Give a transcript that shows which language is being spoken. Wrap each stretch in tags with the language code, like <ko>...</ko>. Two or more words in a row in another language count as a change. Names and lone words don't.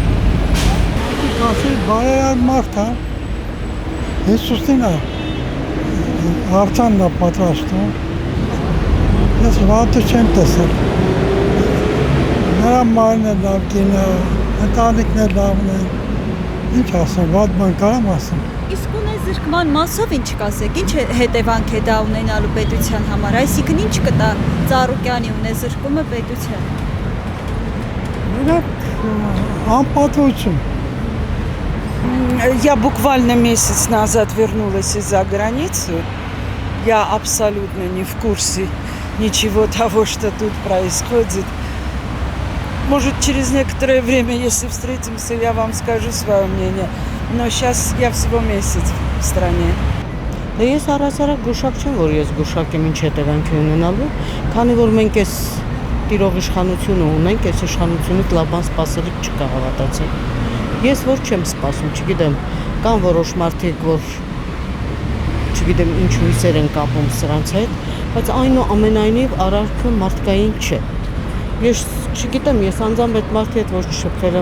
<hy>Ասել բարերար մարդ է։ Հեսուսին է արձանն է պատրաստում։ Ես վատը չեմ տեսել։ Նրա մայրն է լավ կինը, ընտանիքն է լավն է։ Ինչ ասեմ, վատ բան կարամ ասեմ։ Իսկ ունեզրկման մասով ինչ կասեք, ինչ հետևանք է դա ունենալու պետության համար, այսինքն ինչ կտա Ծառուկյանի ունեզրկումը պետության։ Անպատվություն։</hy> <ru>Я буквально месяц назад вернулась из-за границы. Я абсолютно не в курсе ничего того, что тут происходит. Может, через некоторое время, если встретимся, я вам скажу свое мнение. Но сейчас я всего месяц в стране.</ru> <hy>Ես առասարակ գուշակ չեմ, որ ես գուշակ եմ ինչ հետևանք ունենալու, քանի որ մենք այս տիրող իշխանությունը ունենք, այս իշխանությունից լավ բան սպասելիք չկա հավատացեք։ Ես որ չեմ սպասում, չգիտեմ, կան որոշ մարդիկ, որ չգիտեմ ինչ հույսեր են կապում սրանց հետ, բայց այնուամենայնիվ արարքը մարդկային չէ։ Ես չգիտեմ, ես անձամբ այդ մարդի հետ ոչ շփվել եմ,</hy>